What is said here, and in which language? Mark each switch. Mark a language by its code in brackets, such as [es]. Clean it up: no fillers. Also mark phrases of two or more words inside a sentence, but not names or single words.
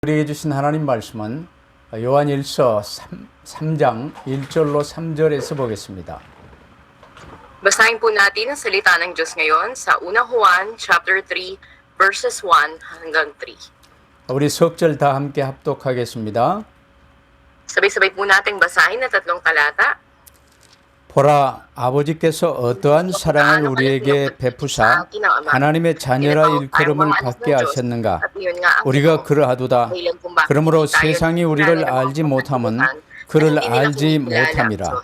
[ko] 우리에게 주신 하나님 말씀은 요한일서 3장 1절로 3절에서 보겠습니다. [tl] Basahin po natin ang salita ng Diyos ngayon sa unang Juan chapter 3 verses 1 hanggang 3. [ko] 우리 석절 다 함께 합독하겠습니다. [tl] Sabay-sabay po nating basahin ang tatlong talata. [ko] 보라, 아버지께서 어떠한 사랑을 우리에게 베푸사 하나님의 자녀라 일컬음을 받게 하셨는가? 우리가 그러하도다. 그러므로 세상이 우리를 알지 못함은 그를 알지 못함이라.